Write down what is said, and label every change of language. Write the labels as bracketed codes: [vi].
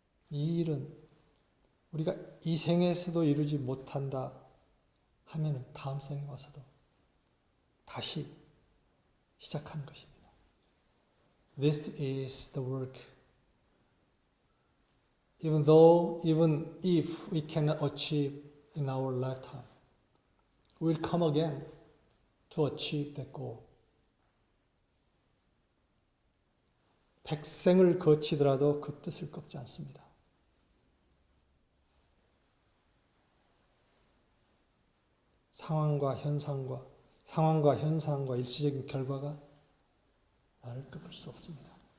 [ko] 이 일은 우리가 이 생에서도 이루지 못한다 하면 다음 생에 와서도 다시 시작하는 것입니다. [en] This is the work. Even if we cannot achieve in our lifetime, we'll come again to achieve that goal. [ko] 백생을 거치더라도 그 뜻을 꺾지 않습니다. 상황과 현상과 일시적인 결과가 나를 꺾을 수 없습니다.